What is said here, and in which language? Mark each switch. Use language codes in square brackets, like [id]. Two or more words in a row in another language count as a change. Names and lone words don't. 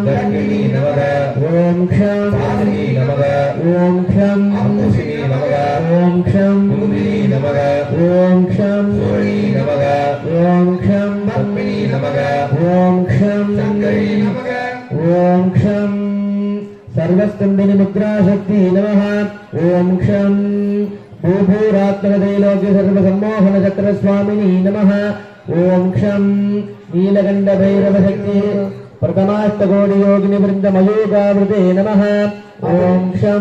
[sa] तर्किणी नमः ॐ क्षं साधिनी नमः ॐ क्षं अङ्कुशिनी नमः ॐ क्षं कुमुदिनी नमः ॐ क्षं शूली नमः ॐ क्षं पद्मिनी नमः ॐ क्षं சங்கரி நமக ॐ क्षं सर्वस्कन्दिनी मुद्राशक्ति नमः ओम क्षं भूभूरात्मकदैलोक्य सर्वसम्मोहनचक्रस्वामिनी नमः ओम क्षं नीलकण्ठभैरवशक्ति प्रथमाष्टकोटियोगिनिवृन्दमयोगावृते नमः ओम क्षं